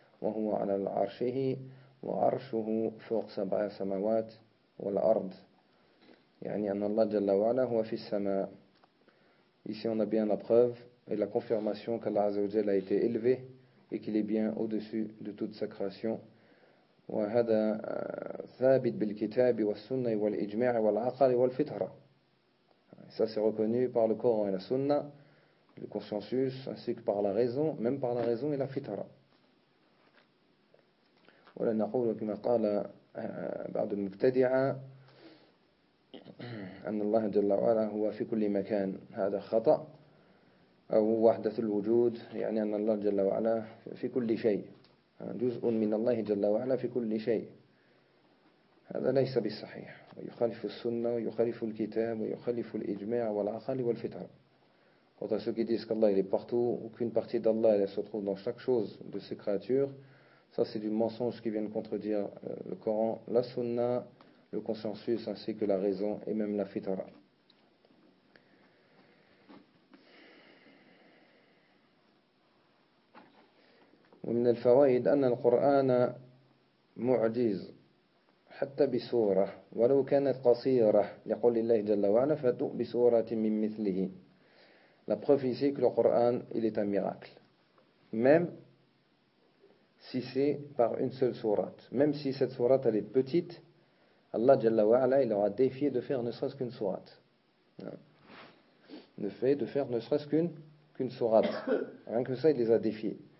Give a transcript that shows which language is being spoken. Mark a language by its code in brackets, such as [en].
[ar] وهو على عرشه وعرشه فوق سبع سماوات والأرض يعني أن الله جل وعلا هو في السماء. [fr] Ici on a bien la preuve et la confirmation qu'Allah عز وجل a été élevé et qu'il est bien au-dessus de toute sa création. [ar] وهذا ثابت بالكتاب والسنة والإجماع والعقل والفطرة. [fr] Ça c'est reconnu par le Coran et la Sunna, le consensus ainsi que par la raison, même par la raison et la fitra. [ar] ولا نقول كما قال بعض المبتدعة أن الله جل وعلا هو في كل مكان هذا خطأ أو وحدة الوجود يعني أن الله جل وعلا في كل شيء جزء من الله جل وعلا في كل شيء هذا ليس بالصحيح ويخالف السنة ويخالف الكتاب ويخالف الإجماع والعقل والفطرة. [fr] Quant à ceux qui disent qu'Allah est partout, aucune partie d'Allah elle se trouve dans chaque chose de ses créatures, ça c'est du mensonge qui vient de contredire le Coran, la Sunna, le consensus ainsi que la raison et même la fitra. [ar] ومن الفوائد أن القرآن معجز حتى بسورة ولو كانت قصيرة يقول الله جل وعلا فأتوا بسورة من مثله. [fr] La preuve ici que le Coran il est un miracle, même si c'est par une seule sourate. Même si cette sourate elle est petite, Allah Jalla wa'ala, il aura défié de faire ne serait-ce qu'une sourate. Le fait de faire ne serait-ce qu'une sourate. Rien que ça, il les a défiés.